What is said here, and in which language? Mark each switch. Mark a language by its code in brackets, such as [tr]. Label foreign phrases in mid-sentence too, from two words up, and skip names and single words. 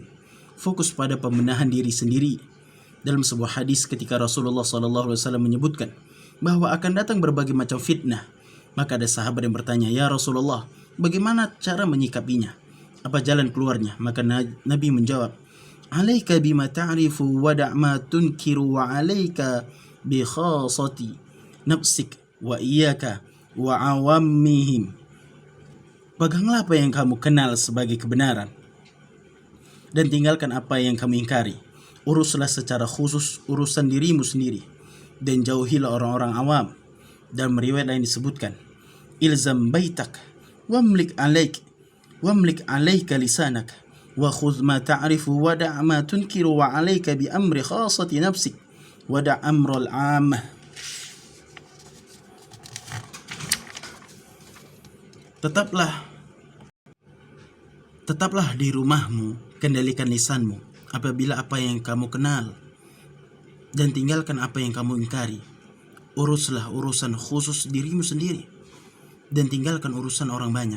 [id] Fokus pada pembenahan diri sendiri. Dalam sebuah hadis ketika Rasulullah SAW menyebutkan bahwa akan datang berbagai macam fitnah, maka ada sahabat yang bertanya, [ar] "يا رسول الله, [id] bagaimana cara menyikapinya? Apa jalan keluarnya?" Maka Nabi menjawab, [ar] "عليك بما تعرف ودع ما تنكر وعليك بخاصة نفسك وإياك وعوامهم." [id] Peganglah apa yang kamu kenal sebagai kebenaran dan tinggalkan apa yang kamu ingkari. Uruslah secara khusus urusan dirimu sendiri dan jauhilah orang-orang awam. Dan meriwayat lain disebutkan, [ar] "الزم بيتك واملك عليك لسانك وخذ ما تعرف ودع ما تنكر وعليك بأمر خاصة نفسك ودع أمر العامة." [id] Tetaplah di rumahmu, kendalikan lisanmu apabila apa yang kamu kenal, dan tinggalkan apa yang kamu ingkari. Uruslah urusan khusus dirimu sendiri dan tinggalkan urusan orang banyak.